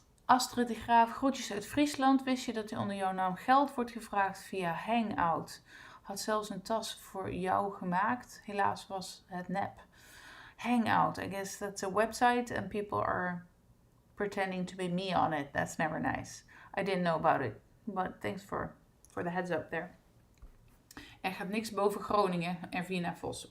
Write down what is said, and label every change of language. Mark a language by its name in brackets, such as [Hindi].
[Dutch] Astrid de Graaf, groetjes uit Friesland. Wist je dat er onder jouw naam geld wordt gevraagd via Hangout? Had zelfs een tas voor jou gemaakt. Helaas was het nep. [English] Hangout, I guess that's a website and people are pretending to be me on it. That's never nice. I didn't know about it, but thanks for the heads up there. [Dutch] Er gaat niks boven Groningen en Vienna Vos.